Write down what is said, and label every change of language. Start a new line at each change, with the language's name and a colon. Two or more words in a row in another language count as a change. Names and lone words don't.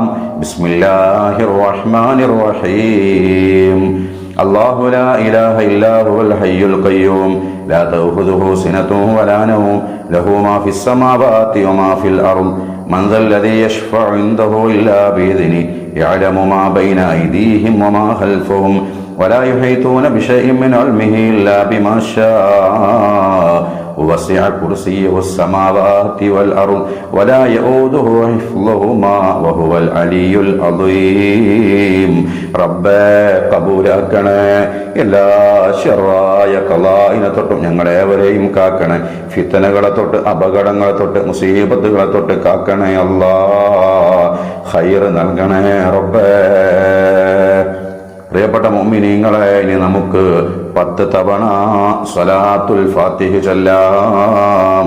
Arabic: بسم الله الرحمن الرحيم. الله لا إله إلا هو الحي القيوم لا تأخذه سنة ولا نوم له ما في السماوات وما في الأرض من ذا الذي يشفع عنده إلا بإذنه يعلم ما بين أيديهم وما خلفهم ولا يحيطون بشيء من علمه إلا بما شاء وسع كرسيه السماوات والأرض ولا يؤوده حفظهما وهو العلي العظيم.
Malayalam: റബ്ബേ, കബൂലാക്കണേ. എല്ലാ ശർറായ ഖലാഇനെ തൊട്ടും ഞങ്ങളേവരെയും കാക്കണേ. ഫിത്നകളെ തൊട്ട്, അപകടങ്ങളെ തൊട്ട്, മുസീബത്തുകളെ തൊട്ട് കാക്കണേ. അല്ലാഹ് ഖൈർ നൽകണേ. റബ്ബേ, പ്രിയപ്പെട്ട മുഅ്മിനീങ്ങളെ, ഇനി നമുക്ക് 10 തവണ സ്വലാത്തുൽ ഫാത്തിഹ ചൊല്ലാം.